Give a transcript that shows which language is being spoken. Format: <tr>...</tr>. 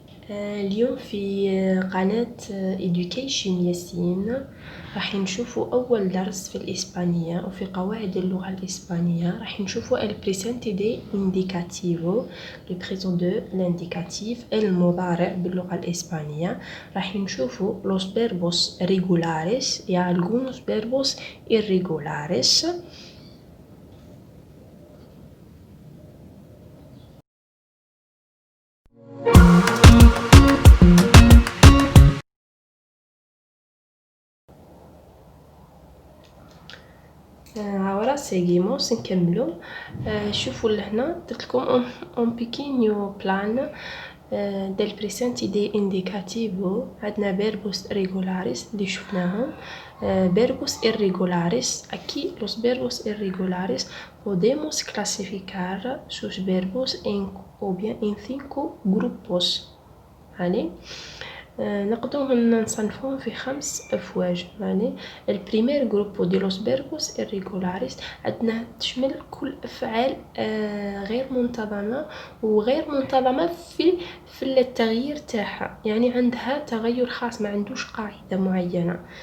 <ar>اليوم في قناة Education ياسين راح نشوفوا أول درس في الإسبانية وفي قواعد اللغة الإسبانية. راح نشوفوا</ar> <es>el presente de indicativo,</es> <fr>le présent de l'indicatif,</fr> <ar>المضارع باللغة الإسبانية. راح نشوفوا</ar> <es>los verbos regulares y algunos verbos irregulares. ahora seguimos</es> <ar>نكملوا. شوفوا لهنا درت لكم</ar> <es>un pequeño plan del presente de indicativo.</es> <ar>عندنا</ar> <es>verbos regulares</es> <ar>اللي شفناهم.</ar> <es>verbos irregulares. Aquí los verbos irregulares podemos clasificar sus verbos o bien en 5 grupos.</es> <ar>يعني نقدروا نصنفهم في 5 أفواج. يعني البريمير جروبو دي لوس فيربوس irregulares عندنا تشمل كل أفعال غير منتظمة وغير منتظمة في التغيير تاعها، يعني عندها تغير خاص، ما عندوش قاعدة معينة.</ar>